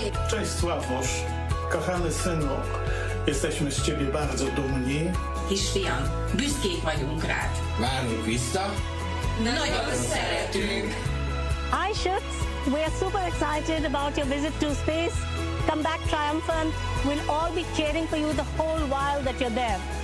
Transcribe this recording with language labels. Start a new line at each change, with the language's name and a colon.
Polish: Cześć Sławosz, kochany synu, jesteśmy z ciebie bardzo dumni.
Hungarian: Kisfiam, büszkék vagyunk rád. Várunk vissza. Nagyon szeretünk.
English: Hi Shooks, we are super excited about your visit to space. Come back triumphant. We'll all be cheering for you the whole while that you're there.